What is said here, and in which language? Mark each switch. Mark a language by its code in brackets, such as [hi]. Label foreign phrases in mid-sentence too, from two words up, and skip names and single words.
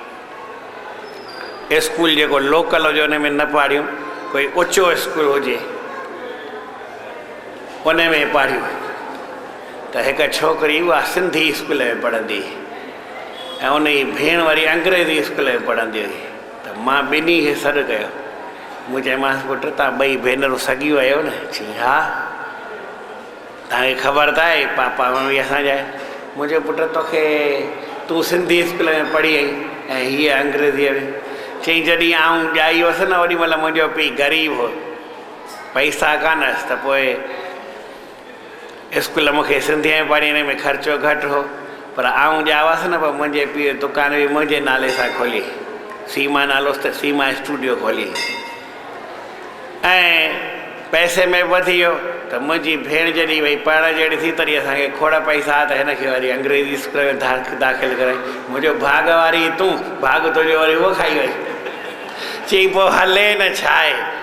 [sd] स्कूल जेको लोकल हुजे उन में न पाढ़ियूं कोई ऊचो स्कूल हुजे उन में पाढ़ियूं त हिकु छोकिरी उहा सिंधी स्कूल में पढ़ंदी ऐं उन जी भेण वरी अंग्रेज़ी स्कूल में पढ़ंदी हुई त मां ॿिन्ही खे सॾु कयो मूं चयोमांसि पुटु तव्हां ॿई भेनरूं सॻियूं आहियो न चई हा तव्हांखे ख़बर त आहे पापा मम्मी असांजा मुंहिंजो पुटु तोखे तूं सिंधी स्कूल में पढ़ी आई ऐं हीअ अंग्रेज़ीअ में चई जॾहिं आऊं ॼाई हुअसि न ओॾी महिल मुंहिंजो पीउ ग़रीब हो पैसा कान हुअसि त पोइ स्कूल मूंखे सिंधीअ में पढ़ी हिन में ख़र्चो घटि हो पर आऊं ॼावसि न पोइ मुंहिंजे पीउ दुकान बि मुंहिंजे नाले सां खोली सीमा नालोसि त सीमा स्टूडियो खोली ऐं पैसे में वधी वियो त मुंहिंजी भेण जॾहिं भई पढ़ण जहिड़ी थी तॾहिं असांखे खोड़ पैसा त हिनखे वरी अंग्रेज़ी स्कूल में दाख़िल करे मुंहिंजो भाग वारी तूं भाग तुंहिंजो वरी उहो खाई वई चई पोइ हले न छा आहे